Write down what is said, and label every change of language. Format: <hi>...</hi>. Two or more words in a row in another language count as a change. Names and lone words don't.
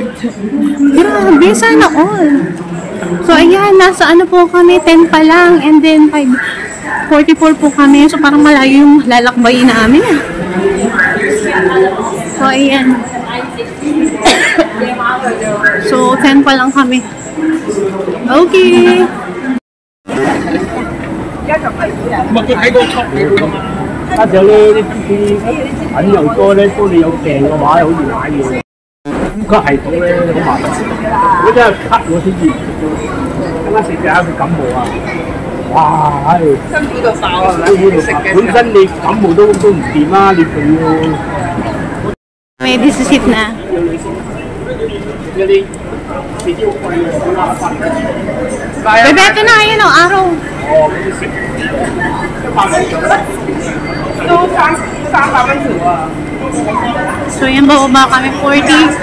<tl>Grabe. Sana all. So, ayan. Nasa ano po kami. 10 pa lang.</tl> <en>And then,</en> <tl>44 po kami. So, parang malayo yung lalakbayin namin. So, ayan. So, 10 pa lang kami. Okay.</tl> <yue>加上咧啲品又多咧，當你有訂嘅話，好易買嘢。個系統咧好麻煩，如果真係咳我先至，啱啱食隻佢感冒啊！哇，唉，辛苦到爆啊！辛苦到爆，本身你感冒都唔掂啦，你仲要。</yue> <tl>May disisit na. Bebe, ito na. Ayan o, araw. So, yan, bababa kami. 40.</tl>